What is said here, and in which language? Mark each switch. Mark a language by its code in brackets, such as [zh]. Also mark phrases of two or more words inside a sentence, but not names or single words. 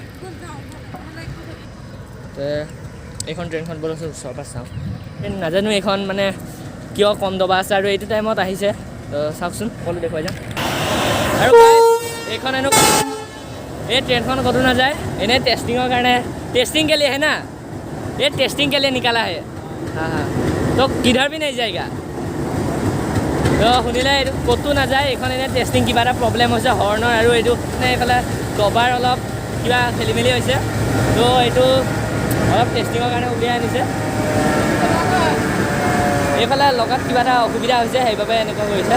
[as] এইখন ট্ৰেইনখন বৰ ওচৰৰ পৰা চাওঁ, নাজানো এইখন মানে কিয় কম দবা আছে আৰু এইটো টাইমত আহিছে। চাওকচোন, সকলো দেখুৱাই যাম। আৰু এইখন এই ট্ৰেইনখন ক'তো নাযায়, এনেই টেষ্টিঙৰ কাৰণে। [hi] टेस्टिंग के लिए है ना, ये टेस्टिंग के लिए निकाला है। हाँ हाँ, तो किधर भी नहीं जाएगा। [as] তো শুনিলে এইটো ক'তো নাযায়, এইখন এনেই টেষ্টিং কিবা এটা প্ৰব্লেম হৈছে হৰ্ণৰ, আৰু এইটো মানে এইফালে ডবাৰ অলপ কিবা খেলি মেলি হৈছে। তো এইটো অলপ টেষ্টিঙৰ কাৰণে উলিয়াই আনিছে। এইফালে লগত কিবা এটা অসুবিধা হৈছে, সেইবাবে এনেকুৱা কৰিছে।